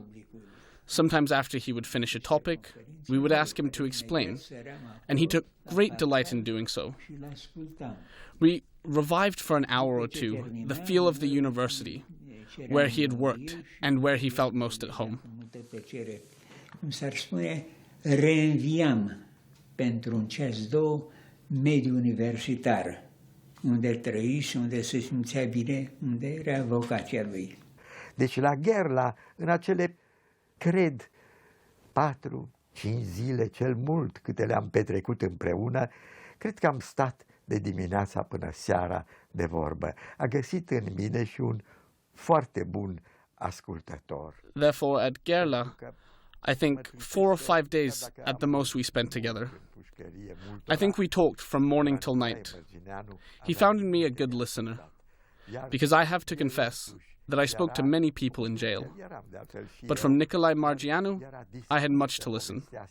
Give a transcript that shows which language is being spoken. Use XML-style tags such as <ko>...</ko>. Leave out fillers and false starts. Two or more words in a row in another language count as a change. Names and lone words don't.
<en>Sometimes after he would finish a topic, we would ask him to explain, and he took great delight in doing so. We revived for an hour or 2 the feel of the university, where he had worked and where he felt most at home.</en> <ro>Cum s-ar spune, reînviam pentru un ceas 2 mediul universitar, unde trăi și unde se simțea bine, unde era vocația lui. Deci la Gherla, în acele, cred, 4-5 zile cel mult câte le-am petrecut împreună, cred că am stat de dimineața până seara de vorbă. A găsit în mine și un foarte bun ascultător.</ro> <en>Therefore, at Gherla, I think 4 or 5 days at the most we spent together. I think we talked from morning till night. He found in me a good listener, because I have to confess that I spoke to many people in jail. But from Nicolae Margineanu, I had much to listen.</en>